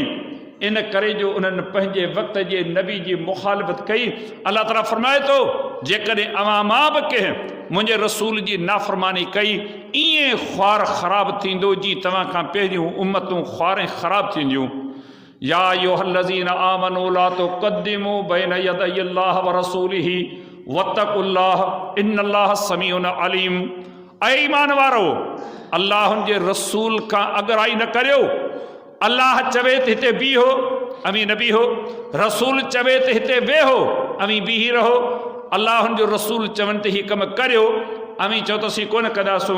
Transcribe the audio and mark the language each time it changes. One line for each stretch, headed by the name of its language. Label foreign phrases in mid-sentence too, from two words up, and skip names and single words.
Sindhi: इन करे जो उन्हनि पंहिंजे वक़्त जे नबी जी मुखालिफ़त कई। अल्लाह ताला फरमाए थो जेकॾहिं अवां मां बि कंहिं मुंहिंजे रसूल जी नाफ़रमानी कई, ईअं ख्वार ख़राबु थींदो जीअं तव्हां खां पहिरियों उम्मतूं ख्वार ख़राबु थींदियूं।
Arabic: يا أيها الذين آمنوا لا تقدموا بين يدي الله ورسوله واتقوا الله إن الله سميع عليم.
Sindhi: ऐ ईमान वारो, अल्लाह जे रसूल खां अगराई न करियो। अल्लाह चवे त हिते बीहो, अमी न बीहो, रसूल चवे त हिते वेहो, अमी बीही रहो। अल्लाह जो रसूल चवनि त हीउ कमु करियो, अमी चओ त असीं कोन कंदासूं।